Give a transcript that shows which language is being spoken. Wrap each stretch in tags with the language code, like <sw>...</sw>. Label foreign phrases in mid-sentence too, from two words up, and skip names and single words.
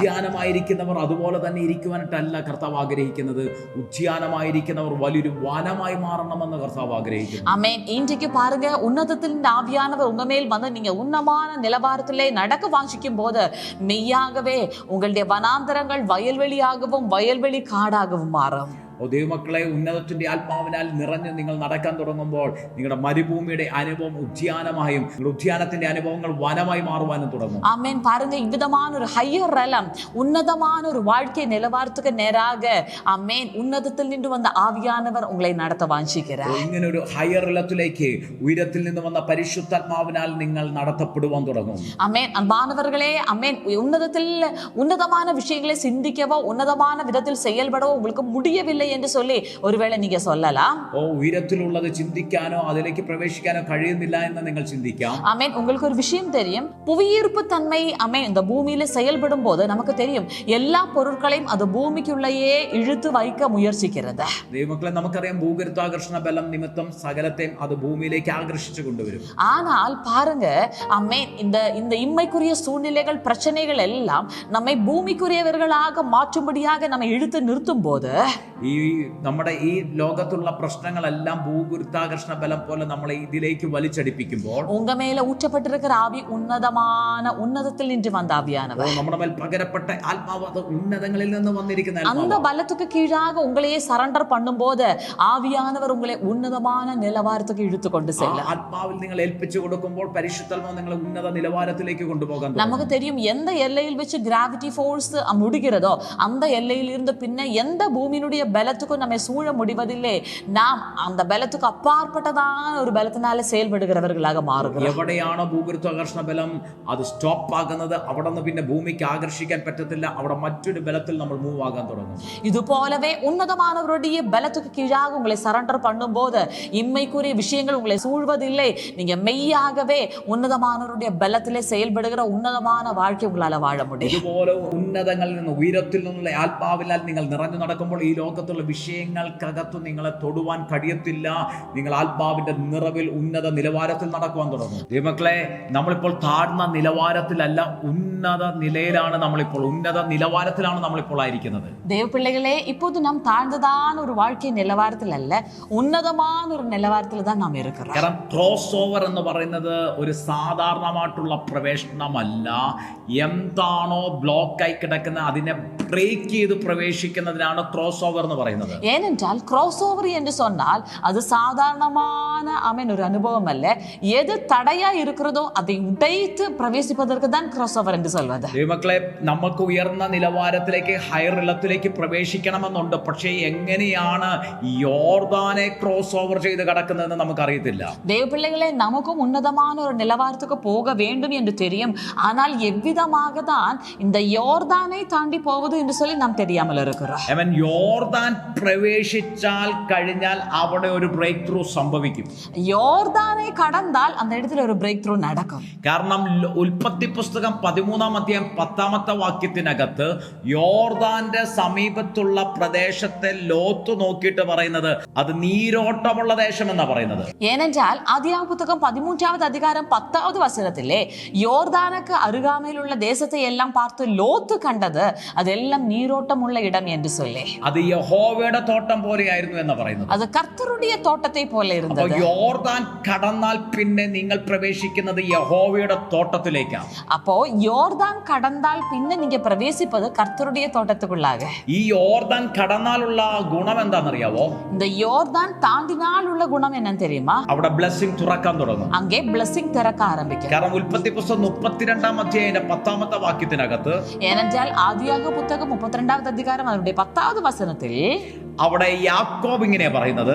<ml>ഉദ്യാനമായിരിക്കുന്നവർ അതുപോലെ തന്നെ ഇരിക്കുവാനായിട്ടല്ല കർത്താവ് ആഗ്രഹിക്കുന്നത്. ഉദ്യാനമായിരിക്കുന്നവർ വലിയൊരു വനമായി മാറണമെന്ന് കർത്താവ് ആഗ്രഹിക്കുന്നു.</ml> <ta>ஆமென். இன்றைக்கு பாருங்க, உன்னதத்தில் இந்த ஆவியானவர் உங்க மேல் வந்து நீங்க உன்னதமான நிலவரத்திலே நடக்க வாஞ்சிக்கும் போது மெய்யாகவே உங்களுடைய வனாந்தரங்கள் வயல்வெளியாகவும் வயல்வெளி காடாகவும் மாறும்.</ta> <ml>ദൈവമക്കളെ, ഉന്നതത്തിന്റെ ആത്മാവിനാൽ നിറഞ്ഞ് നിങ്ങൾ നടക്കാൻ തുടങ്ങുമ്പോൾ നിങ്ങളുടെ മരുഭൂമിയുടെ അനുഭവം ഉദ്യാനമായും നിങ്ങളുടെ ഉദ്യാനത്തിന്റെ അനുഭവങ്ങൾ വനമായി മാറുവാനും തുടങ്ങും.</ml> <ta>ஆமென். பாருங்க, இவ்விதமான ஒரு</ta> <en>higher realm,</en> <ta>உன்னதமான ஒரு வாழ்க்கை நிலவரத்துக்கு நேராக ஆமென் உன்னதத்தில் நின்று வந்த ஆவியானவர் உங்களை நடத்த வாஞ்சிக்கிறார்.</ta> <ml>ഇങ്ങനെ ഒരു ഹയർ ഇലത്തിലേക്ക് ഉയരത്തിൽ നിന്ന് വന്ന പരിശുദ്ധാത്മാവിനാൽ നിങ്ങൾ നടത്തപ്പെടുവാൻ തുടങ്ങും.</ml> <ta>ஆமென். அன்பானவர்களே, ஆமென் உன்னதத்தில் உன்னதமான விஷயங்களை சிந்திக்கவோ உன்னதமான விதத்தில் செயல்படவோ உங்களுக்கு முடியவில்லை என்று சொல்லி ஒருவேளை நீங்க சொல்லலாம்.</ta> <ml>ഉയരത്തിലുള്ളത് ചിന്തിക്കാനോ അതിലേക്ക് പ്രവേശിക്കാനോ കഴിയുന്നില്ല എന്ന് നിങ്ങൾ ചിന്തിക്കാം.</ml> <ta>ஆமென். உங்களுக்கு ஒரு விஷயம் தெரியும், புவியீர்ப்பு தன்மை ஆமென் இந்த பூமியில செயல்படும் போது நமக்கு தெரியும் எல்லா பொருட்களையும் அது பூமிக்குள்ளேயே இழுத்து வைக்க முயற்சிக்கிறது.</ta> <ml>ദൈവമക്കളെ, നമുക്കറിയാം ഭൂഗുരുത്വാകർഷണ ബലം നിമിത്തം സകലത്തെയും അത് ഭൂമിയിലേക്ക് ആകർഷിച്ചു കൊണ്ടുവരും.</ml> <ta>ஆனால் பாருங்க, ஆமென் இந்த இம்மைக்குரிய சூழ்நிலைகள் பிரச்சனைகள் எல்லாம் நம்மை பூமிக்குரியவர்களாக மாற்றும்படியாக நம்மை இழுத்து நிறுத்தும் போது</ta> <ml>ഈ നമ്മുടെ ഈ ലോകത്തുള്ള പ്രശ്നങ്ങളെല്ലാം ഭൂഗുരുത്വാകർഷണ ബലം പോലെ നമ്മളെ ഇതിലേക്ക് വലിച്ചടിപ്പിക്കുമ്പോൾ</ml> <ta>உங்க மேல ஊற்றப்பட்டிருக்கிற ஆவி உன்னதத்தில் நின்று வந்த ஆவியானவர்</ta> <ml>നമ്മുടെ മേൽ പകരപ്പെട്ട ആത്മാവ് അത് ഉന്നതങ്ങളിൽ നിന്ന് വന്നിരിക്കുന്ന</ml> <ta>அந்த பலத்துக்கு கீழாக உங்களையே சரண்டர் பண்ணும்போது ஆவியானவர் உங்களை உன்னதமான நிலவாரத்துக்கு இழுத்து கொண்டு செல்லும்.</ta> <ml>ആത്മാവിൽ നിങ്ങൾ ഏൽപ്പിച്ചു കൊടുക്കുമ്പോൾ പരിശുദ്ധാത്മാവ് നിങ്ങളെ ഉന്നത നിലവാരത്തിലേക്ക് കൊണ്ടുപോകാൻ</ml> <ta>நமக்கு தெரியும் எந்த எல்லையில் வச்சு</ta> <en>gravity force</en> <ta>முடிகிறதோ அந்த எல்லையில் இருந்து பின்ன எந்த பூமியினுடைய பலத்துக்கும் நம்ம சூழ முடிவதில்லை. நாம் அந்த பலத்துக்கு அப்பாற்பட்டதான ஒரு பலத்தினால செயல்படுகிறவர்களாக மாறுகிறோம்.</ta> <ml>എവിടെയാണോ ഭൂഗുരുത്വാകർഷണ ബലം അത് സ്റ്റോപ്പ് ആകുന്നത് അവിടെ നിന്ന് പിന്നെ ഭൂമിക്ക് ആകർഷിക്കാൻ പറ്റത്തില്ല. അവിടെ മറ്റൊരു ബലത്തിൽ നമ്മൾ മൂവ് ആകാൻ തുടങ്ങും.</ml> <ta>இது போலவே உன்னதமானவருடைய பலத்துக்கு கீழாக உங்களை சரண்டர் பண்ணும்போது இம்மைக்குரிய விஷயங்கள் உங்களை சூழ்வதில்லை. நீங்க மெய்யாகவே உன்னதமானவருடைய பலத்திலே செயல்படுகிற உன்னதமான வாழ்க்கை உங்களால வாழ முடியும்.</ta> <ml>ഇതുപോലെ ഉന്നതങ്ങളിൽ നിന്ന് ഉയരത്തിൽ നിന്നുള്ള ആത്മാവിനാൽ നിങ്ങൾ നിറഞ്ഞു നടക്കുമ്പോൾ ഈ ലോകത്തുള്ള വിഷയങ്ങൾക്കകത്ത് നിങ്ങളെ തൊടുവാൻ കഴിയത്തില്ല. നിങ്ങൾ ആത്മാവിന്റെ നിറവിൽ ഉന്നത നിലവാരത്തിൽ നടക്കുവാൻ തുടങ്ങും. ദൈവമക്കളെ, നമ്മളിപ്പോൾ താഴ്ന്ന നിലവാരത്തിലല്ല, ഉന്നത നിലയിലാണ് നമ്മളിപ്പോൾ, ഉന്നത നിലവാരത്തിലാണ് നമ്മളിപ്പോൾ ആയിരിക്കുന്നത്.</ml> <ta>தேவப்பிள்ளைகளே, இப்போது நாம் தாழ்ந்ததான ஒரு வாழ்க்கை நிலவாரத்தில் அல்ல, உன்னதமான ஒரு நிலவாரத்தில் தான் நாம் இருக்கிறோம்.</ta> <ml>കാരണം</ml> <en>cross over</en> <ml>എന്ന് പറയുന്നത് ഒരു സാധാരണമായിട്ടുള്ള പ്രവേശനമല്ല. എന്താണോ ബ്ലോക്കായി കിടക്കുന്ന അതിനെ ബ്രേക്ക് ചെയ്ത് പ്രവേശിക്കുന്നതിനാണ്</ml> <en>cross over</en> <ml>എന്ന് പറയുന്നത്.</ml> <ta>ஏனென்றால்</ta> <en>cross over</en> <ta>என்று சொன்னால் அது சாதாரணமான ஆமென் ஒரு அனுபவம் அல்ல. எது தடையா இருக்கிறதோ அதை உடைத்து பிரவேசிப்பதற்கு தான்</ta> <en>cross over</en> <ta>என்று சொல்வது.</ta> <ml>ദൈവമക്കളെ, നമുക്ക് ഉയർന്ന നിലവാരത്തിലേക്ക് ഹയർ ഇലത്തിലേക്ക് പ്രവേശിക്കണമെന്നുണ്ട്. പക്ഷേ എങ്ങനെയാണ് യോർദാനെ</ml> <en>cross over</en> <ml>ചെയ്ത് കടക്കുന്നതെന്ന് നമുക്കറിയത്തില്ല.</ml> <ta>தேவப்பிள்ளைகளே, நமக்கும் உன்னதமான ஒரு நிலவாரத்துக்கு போக வேண்டும் என்று தெரியும். ஆனால் எவ்விதமாக தான் இந்த யோர்தானை தாண்டி போவது என்று சொல்லி நாம் தெரியாமல் இருக்கிறோம்.</ta> <ml>അവൻ യോർദാൻ പ്രവേശിച്ചാൽ കഴിഞ്ഞാൽ അവിടെ ഒരു</ml> <en>break through</en> <ml>സംഭവിക്കും.</ml> <ta>யோர்தானை கடந்தால் அந்த இடத்துல ஒரு</ta> <en>break through</en> <ta>நடக்கும்.</ta> <ml>കാരണം ഉൽപ്പത്തി പുസ്തകം 13-ാം അധ്യായം 10-ാമത്തെ വാക്യത്തിനകത്ത് യോർദാന്റെ സമീപത്തുള്ള പ്രദേശത്തെ ലോത്ത് നോക്കിയിട്ട് പറയുന്നത് അത് നീരോട്ടമുള്ള ദേശം എന്നാ പറയുന്നത്.</ml> <ta>ஏனென்றால் ஆதியாகம புத்தகம் 13வது அதிகாரம் 10வது வசனத்திலே யோர்தானுக்கு அருகாமையிலுள்ள தேசத்தை எல்லாம் பார்த்து லோத்து கண்டது அதெல்லாம் நீரோட்டம் உள்ள இடம் என்று சொல்லி</ta> <ml>അത് യഹോവ യഹോവയുടെ തോട്ടം പോലെയായിരുന്നു എന്ന് പറയുന്നത്.</ml> <ta>அது கர்த்தருடைய தோட்டத்தை போல</ta> <ml>അപ്പോൾ</ml> <ta>இருந்தது.</ta> <ml>യോർദാൻ കടന്നാൽ പിന്നെ നിങ്ങൾ പ്രവേശിക്കുന്നത് യഹോവയുടെ തോട്ടത്തിലേക്കാണ്.</ml> <ta>அப்போ யோர்தான் கடந்தால் பின்ன நீங்க பிரவேசிப்பது கர்த்தருடைய தோட்டத்துக்குள்ளாக.</ta> <ml>ഈ യോർദാൻ കടന്നാലുള്ള ഗുണം എന്താണെന്നറിയാവോ?</ml> <ta>இந்த யோர்தான் தாண்டினால் உள்ள குணம் என்னன்னு தெரியுமா?</ta> <ml>അവിടെ ബ്ലെസ്സിംഗ് തുറക്കാൻ തുടങ്ങും.</ml> <ta>அங்கே blessing திறக்க ஆரம்பிக்கும்.</ta> <ml>കാരണം ഉൽപ്പത്തി പുസ്തകം 32-ാം അധ്യായത്തിന്റെ 10-ാമത്തെ വാക്യത്തിനകത്ത്,</ml> <ta>ஏனென்றால் ஆதியாக புத்தகம் 32வது அதிகாரம் அதனுடைய 10வது வசனத்தில்</ta> <ml>അവിടെ യാക്കോബ് ഇങ്ങനെ പറയുന്നത്,</ml>